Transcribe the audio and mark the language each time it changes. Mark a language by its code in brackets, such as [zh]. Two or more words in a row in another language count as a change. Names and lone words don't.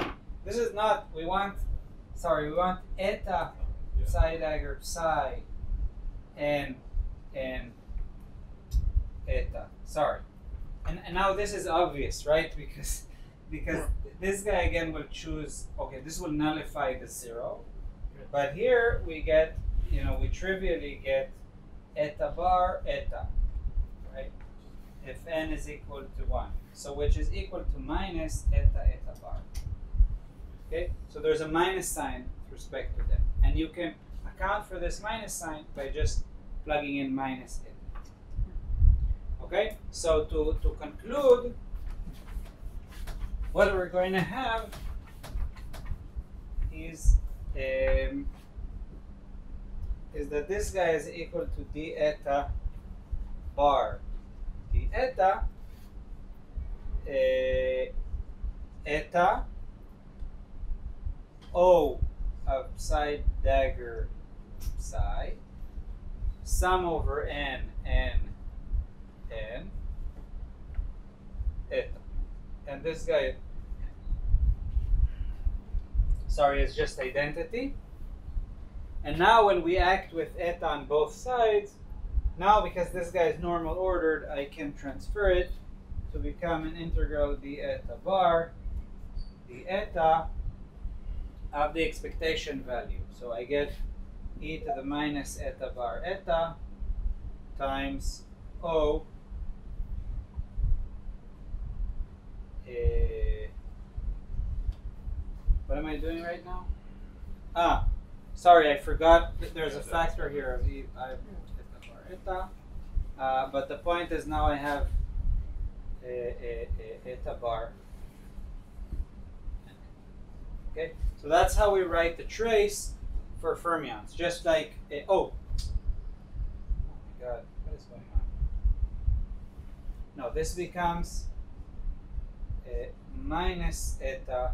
[en] This is not, we want eta psi dagger psi and eta. Sorry. And now this is obvious, right? Because this guy again will choose, okay, this will nullify the 0. But here we get, we trivially get eta bar eta, right? If n is equal to 1. So which is equal to minus eta bar. Okay? So there's a minus sign with respect to them. And you can account for this minus sign by just plugging in minus eta. Okay? So to conclude, what we're going to have is that this guy is equal to d eta bar d eta eta O of psi dagger psi sum over n eta. And this guy, sorry, is just identity. And now when we act with eta on both sides, now because this guy is normal ordered, I can transfer it to become an integral d eta bar, d eta of the expectation value. So I get e to the minus eta bar eta times O what am I doing right now? Sorry, I forgot that there's a factor here of e eta bar eta. But the point is now I have eta bar Okay, so that's how we write the trace for fermions. Just like oh my god, what is going on? No, this becomes minus eta.